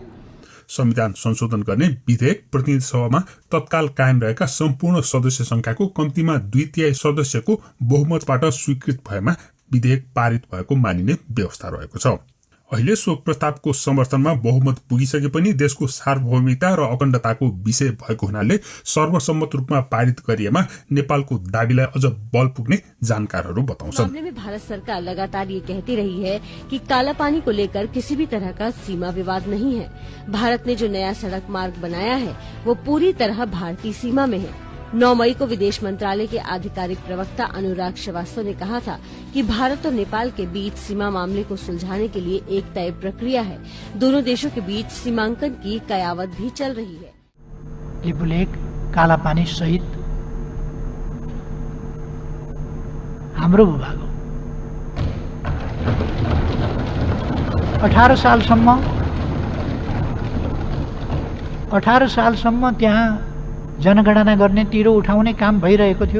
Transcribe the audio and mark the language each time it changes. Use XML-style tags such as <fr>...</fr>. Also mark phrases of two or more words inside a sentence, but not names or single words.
<ne>संविधान संशोधन गर्ने विधेयक प्रतिनिधि सभामा तत्काल कायम रहेका सम्पूर्ण सदस्य संख्याको कम्तीमा 2/3 सदस्यको बहुमतबाट स्वीकृत भएमा विधेयक पारित भएको मानिने व्यवस्था रहेको छ। अहिले सो प्रस्तावको समर्थनमा बहुमत पुगिसके पनि देशको सार्वभौमिकता र अखण्डताको विषय भएको हुनाले सर्वसम्मत रूपमा पारित गरिएमा नेपालको दाबीलाई अझ बल पुग्ने जानकारहरू बताउँछन्।</ne> <hi>मामले में भारत सरकार लगातार ये कहती रही है कि कालापानी को लेकर किसी भी तरह का सीमा विवाद नहीं है। भारत ने जो नया सड़क मार्ग बनाया है वो पूरी तरह भारतीय सीमा में है। 9 मई को विदेश मंत्रालय के आधिकारिक प्रवक्ता अनुराग श्रीवास्तव ने कहा था कि भारत और नेपाल के बीच सीमा मामले को सुलझाने के लिए एक तय प्रक्रिया है। दोनों देशों के बीच सीमांकन की कयावत भी चल रही है।</hi> <ne>लिपुलेख, कालापानी सहित हाम्रो भूभाग हो। 18 सालसम्म त्यहाँ जनगणना गर्ने, तिरो उठाउने काम भइरहेको थियो।</ne>